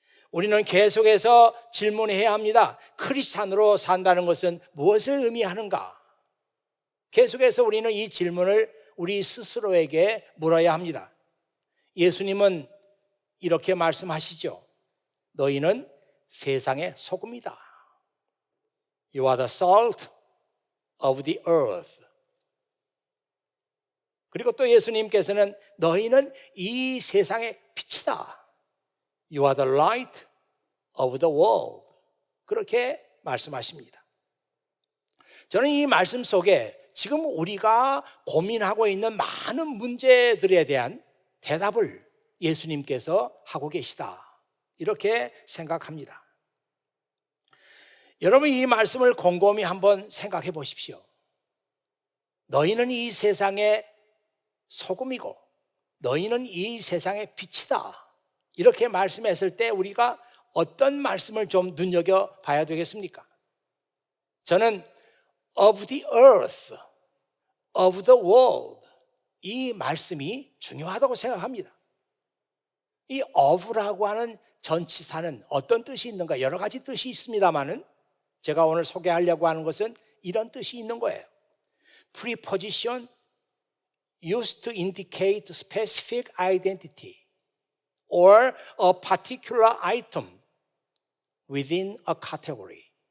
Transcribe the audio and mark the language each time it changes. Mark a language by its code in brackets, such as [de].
[ko] 우리는 계속해서 질문해야 합니다. 크리스찬으로 산다는 것은 무엇을 의미하는가? 계속해서 우리는 이 질문을 우리 스스로에게 물어야 합니다. 예수님은 이렇게 말씀하시죠. 너희는 세상의 소금이다. [en] You are the salt of the earth. [ko] 그리고 또 예수님께서는 너희는 이 세상의 빛이다. [en] You are the light of the world. [ko] 그렇게 말씀하십니다. 저는 이 말씀 속에 지금 우리가 고민하고 있는 많은 문제들에 대한 대답을 예수님께서 하고 계시다, 이렇게 생각합니다. 여러분, 이 말씀을 곰곰이 한번 생각해 보십시오. 너희는 이 세상의 소금이고 너희는 이 세상의 빛이다. 이렇게 말씀했을 때 우리가 어떤 말씀을 좀 눈여겨봐야 되겠습니까? 저는 [en] of the earth, of the world, [ko] 이 말씀이 중요하다고 생각합니다. 이 of라고 하는 전치사는 어떤 뜻이 있는가? 여러 가지 뜻이 있습니다만은 제가 오늘 소개하려고 하는 것은 이런 뜻이 있는 거예요. [en] Preposition used to indicate specific identity or a particular item within a category.